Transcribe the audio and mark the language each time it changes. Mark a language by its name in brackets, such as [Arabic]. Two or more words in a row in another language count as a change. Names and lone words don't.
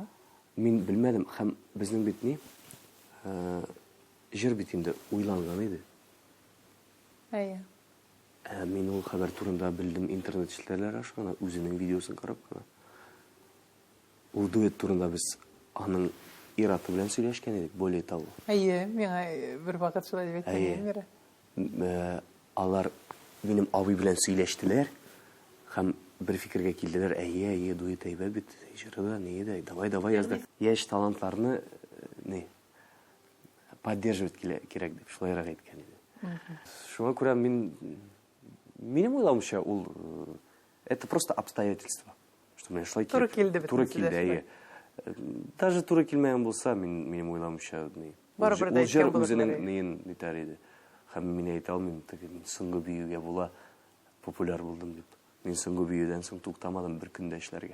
[Tatar] Мин белмәдем, һәм безнең бит ни? Җыр бит инде уйланган иде. Әйе. Мин ул хәбәр турында белдем интернет челтәрләр ашкана, үзенең видеосын карап кына. Ул дуэт турында без аның Ираты белән сөйләшкән идек, [Russian] более того. [Tatar] Әйе, миңа бер вакыт шулай дип әйткән Илмира. Алар минем абый белән сөйләштеләр, һәм бер фикергә килделәр, әйе, дуэт әйбәт бит, җыры да, не да, давай язды. Яшь талантларны поддерживать кирәк дип шулайрак әйткән иде. Шуңа күрә минем уйлавымча, ул [Russian] это просто обстоятельства. [Tatar] Что менә шулай туры килде бит. Туры килде, әйе. Даже туры килмәгән булса, минем уйлавымча, барыбер да әйткән булыр. Үзенең неен итәр иде. Һәм мин әйтә алмыйм, соңгы биюгә була популяр булдым дип. Мин соңгы биюдән соң туктамадым бер көндә эшләргә.